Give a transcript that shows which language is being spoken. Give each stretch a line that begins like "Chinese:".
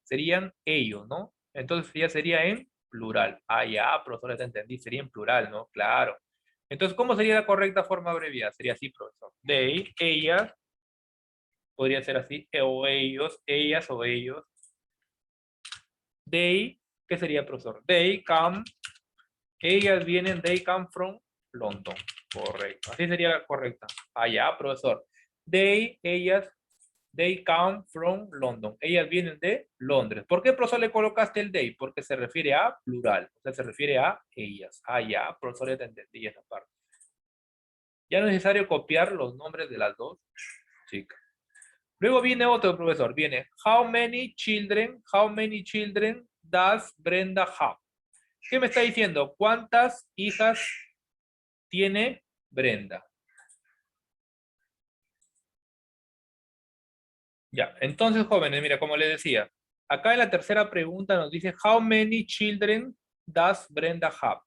Spanish: Serían ellos, ¿no? Entonces ya sería en plural. Ah, ya, profesor, ya te entendí, sería en plural, ¿no? Claro. Entonces, ¿cómo sería la correcta forma abreviada? Sería así, profesor. They, ellas, podría ser así, o ellos, ellas o ellos. They, ¿qué sería, profesor?
English: They come,
Spanish: ellas vienen,
English: they come from London.
Spanish: Correcto. Así sería la correcta. Allá, profesor. Ellas,
English: they come from London.
Spanish: Ellas vienen de Londres. ¿Por qué, profesor, le colocaste el they? Porque se refiere a plural. O sea, se refiere a ellas. Allá, profesor, ya te entendí esa parte. Ya no es necesario copiar los nombres de las dos chicas. Luego viene otro, profesor. Viene,
English: how many children does Brenda have?
Spanish: ¿Qué me está diciendo? ¿Cuántas hijas tiene Brenda? Ya, entonces, jóvenes, mira, como les decía, Acá en la tercera pregunta nos dice,
English: how many children does Brenda have?